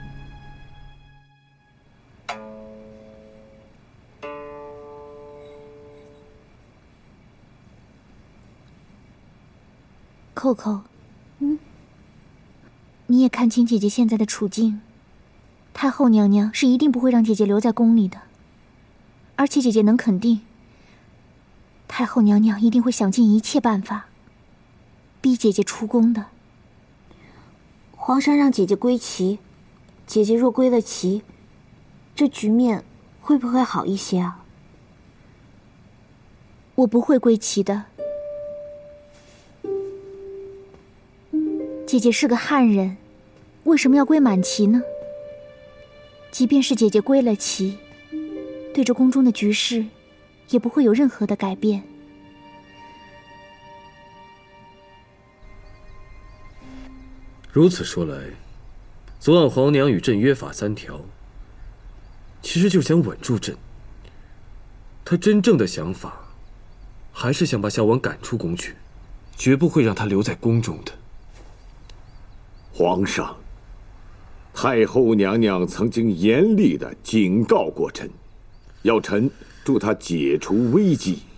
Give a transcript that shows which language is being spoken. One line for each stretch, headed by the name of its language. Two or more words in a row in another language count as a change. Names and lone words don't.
Chinese: 扣扣，你也看清姐姐现在的处境，太后娘娘是一定不会让姐姐留在宫里的，而且姐姐能肯定，太后娘娘一定会想尽一切办法，逼姐姐出宫的。皇上讓姐姐歸齊，姐姐若歸了齊，這局面會不會好一些啊？我不會歸齊的。姐姐是個漢人，為什麼要歸滿齊呢？即便是姐姐歸了齊，對着宮中的局勢，也不會有任何的改變。如此說來，昨晚皇娘與朕約法3條，其實就想穩住朕。她真正的想法，還是想把小婉趕出宮去，絕不會讓她留在宮中的。皇上，太后娘娘曾經嚴厲地警告過臣，要臣助她解除危機。